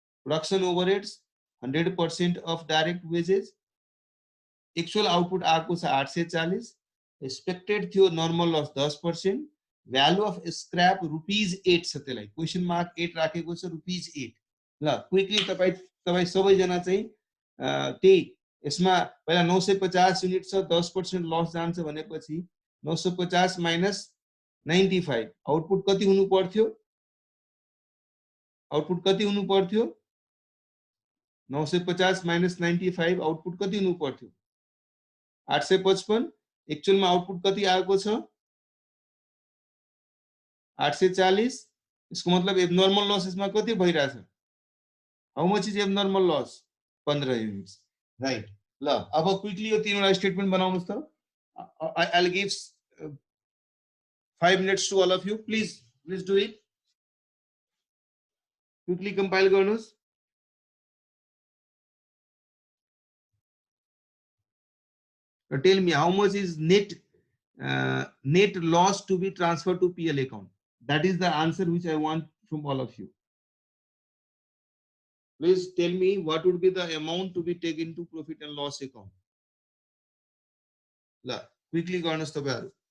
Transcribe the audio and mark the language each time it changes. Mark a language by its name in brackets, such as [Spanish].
[Nepali] Production ओभरहेड्स 100% of direct wages. Actual output आएको छ 840। Expected थियो normal loss 10%। Value of scrap ₹8 छ, त्यसलाई क्वेशन मार्क 8 राखेको छ, ₹8। ल क्विकली तपाई सबैजना चाहिँ त्यही यसमा पहिला 950 युनिट छ, 10% लस जान्छ भनेपछि 950 माइनस 95 आउटपुट कति हुनु पर्थ्यो? आउटपुट कति हुनु पर्थ्यो? 950 माइनस 95 आउटपुट कति हुनु पर्थ्यो? 855। एक्चुअलमा आउटपुट कति आएको छ? 840। [Hindi] इसको मतलब एबनॉर्मल लॉस इसमें [Nepali] कति भइरहेछ? [English] How much is abnormal loss? 15 units. Right. [Nepali] ल अब क्विकली यो तीनवटा स्टेटमेन्ट बनाउनुस् त। [English] I'll give 5 minutes to all of you. Please do it. [Nepali] Quickly compile गर्नुस्। [English] Tell me how much is net loss to be transferred to PL account. That is the answer which I want from all of you. Please tell me what would be the amount to be taken to profit and loss account. [Nepali] La, quickly गर्नुस् तपाईहरु।